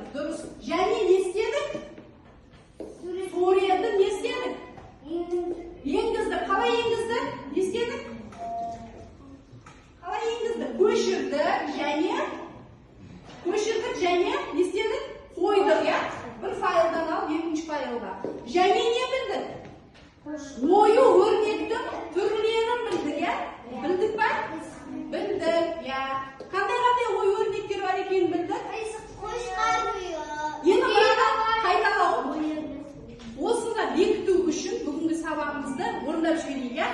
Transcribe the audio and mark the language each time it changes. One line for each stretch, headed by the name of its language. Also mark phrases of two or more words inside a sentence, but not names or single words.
Kazakh: Дұрыс. Және не істедік? Суретті не істедік? Енгіздік. Қалай енгіздік? Не істедік? Қалай енгіздік? Көшірдік және не істедік? Қойдық, я? Bir fayldan al, екінші файлға. Және не білдік? Ою өрнектің түрлерін білдік, я? Білдік па? Білдік, я. Қандай ой өрнектер бар екенін білдік? Енді бұраға қайталау. Осыны бекіту үшін бүгінгі сабағымызды орындап жіберейік, я?